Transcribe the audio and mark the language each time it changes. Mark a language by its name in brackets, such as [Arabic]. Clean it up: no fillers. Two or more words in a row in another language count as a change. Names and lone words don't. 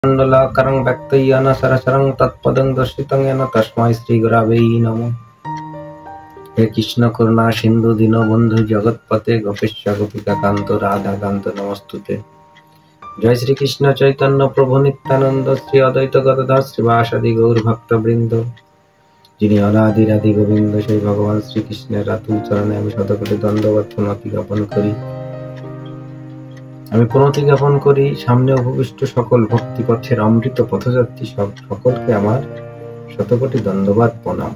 [Sanskrit] मण्डलाकारं व्यक्तयेन सरसरं तत्पदं दर्शितं येन तस्मै श्रीगुरवे नमः। हे कृष्ण करुणा सिंधु दीनबंधु जगत्पते गोपेश गोपिकाकांत राधाकांत नमस्तुते। जय श्री कृष्ण चैतन्य प्रभु नित्यानंद श्री अद्वैत गदाधर श्रीवासादि गौर भक्तवृंद। [Bangla] যিনি অনাদিরাদি গোবিন্দ সেই ভগবান শ্রীকৃষ্ণের রাতুল চরণে আমি শতকোটি দণ্ডবত প্রণতি জ্ঞাপন করি। আমি প্রণতি জ্ঞাপন করি সামনে উপবিষ্ট সকল ভক্তি পথের অমৃত পথযাত্রী সকলকে আমার শতকোটি দণ্ডবাদ প্রণাম।